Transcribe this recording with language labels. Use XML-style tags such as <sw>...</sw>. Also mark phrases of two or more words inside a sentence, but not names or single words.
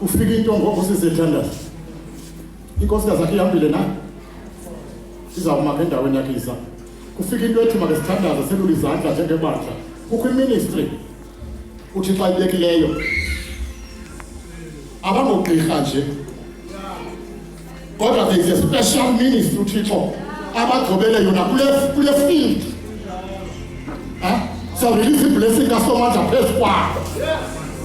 <xh>kufika into ngoku sizithandaza inkosikazi yakhe ihambile na izawuma endaweni yakhe isa kufika into ethi makasithandaza selula izandla njengebandla kukho iministry uthi xa ibekileyo abangogqirha nje kodwa</xh> <en>there is a special ministry</en> <xh>uthixo abagqobele yona kule field</xh> <en>so release blessing</en> <xh>kasomandla phezu kwakho</xh>